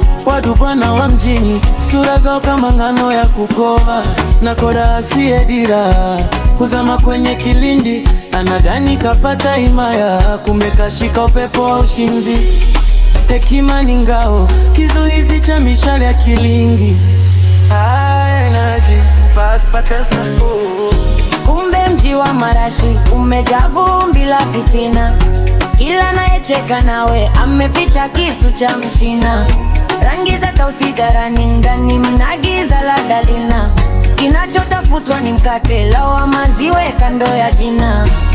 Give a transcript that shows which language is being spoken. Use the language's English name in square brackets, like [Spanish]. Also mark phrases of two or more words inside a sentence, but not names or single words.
[Swahili] Wadu bwana wa mjini, sura zao kama ngano ya kukoa. Na koda asiye dira, kuzama kwenye kilindi, anadhani kapata himaya, kumbe kashika upepo wa ushindi. Hekima ni ngao, kizuizi cha mishale ya kilingi. [English] High energy, fast pattern. [Swahili] Kumbe mji wa marashi umejaa vumbi la fitina. Kila anayecheka nawe ameficha kisu cha mshina. Rangi za tausi darani, ndani mna giza la dalina. Kinachotafutwa ni mkate, lawama ziwe kando ya jina.